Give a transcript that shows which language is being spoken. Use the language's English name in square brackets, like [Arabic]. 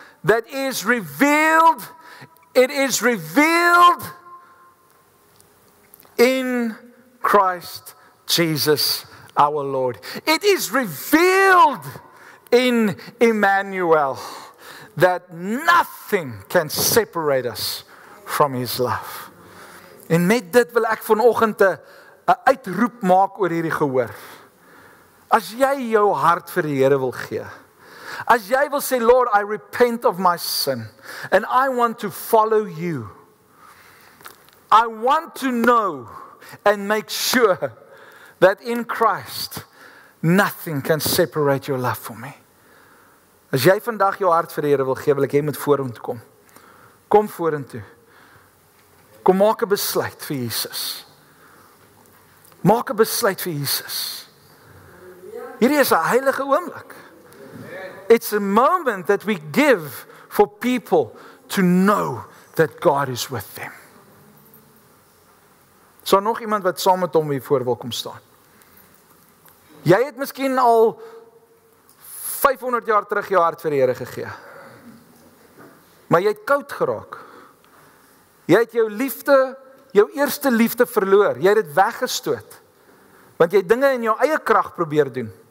[English] It is revealed in Christ Jesus our Lord. It is revealed in Emmanuel that nothing can separate us from his love. [Afrikaans] En met dit wil ek vanoggend 'n uitroep maak oor hierdie gehoor. As jy jou hart vir die Here wil gee, As jy wil sê, [English] Lord, I repent of my sin, and I want to follow you. I want to know and make sure that in Christ, nothing can separate your love from me. [Afrikaans] As jy vandag jou hart vir die Here wil gee, wil ek jy moet vorentoe kom. Kom vorentoe. Kom maak 'n besluit vir Jesus. Maak 'n besluit vir Jesus. Hierdie is 'n heilige oomblik. [English] It's a moment that we give for people to know that God is with them. [Afrikaans] So nog iemand wat saam met hom hier voor wil kom staan. Jy het miskien al 500 jaar terug jou hart vir die Here gegee. Maar jy het koud geraak. Jy het jou liefde, jou eerste liefde verloor. Jy het dit weggestoot. Want jy het dinge in jou eie krag probeer doen.